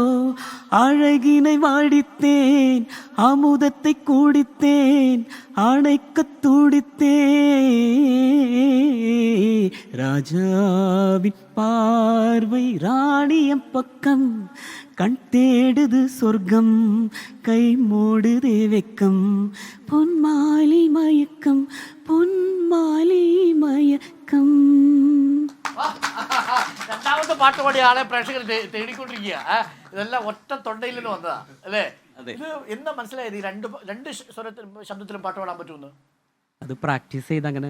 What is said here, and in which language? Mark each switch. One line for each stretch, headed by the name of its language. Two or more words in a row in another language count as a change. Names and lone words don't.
Tamil: அழகினை வாடித்தேன், அமுதத்தை குடித்தேன், அணைக்க துடித்தேன். ராஜாவின் பார்வை ராணியம் பக்கம், கண் தேடுது சொர்க்கம், கை மூடுது வெக்கம், பொன்மாலை மயக்கம், பொன்மாலி மயக்கம்.
Malayalam: രണ്ടാമത്തെ പാട്ട് പാടിയ ആളെ പ്രേക്ഷകർ തേടിക്കൊണ്ടിരിക്കുക. ഇതെല്ലാം ഒറ്റ തൊണ്ടയിൽ നിന്ന് വന്നതാ അല്ലേ? ഇത് എന്താ മനസ്സിലായത് ഈ രണ്ട് ശബ്ദത്തിലും പാട്ട് പാടാൻ പറ്റുമെന്ന്? അത് പ്രാക്ടീസ് ചെയ്ത് അങ്ങനെ.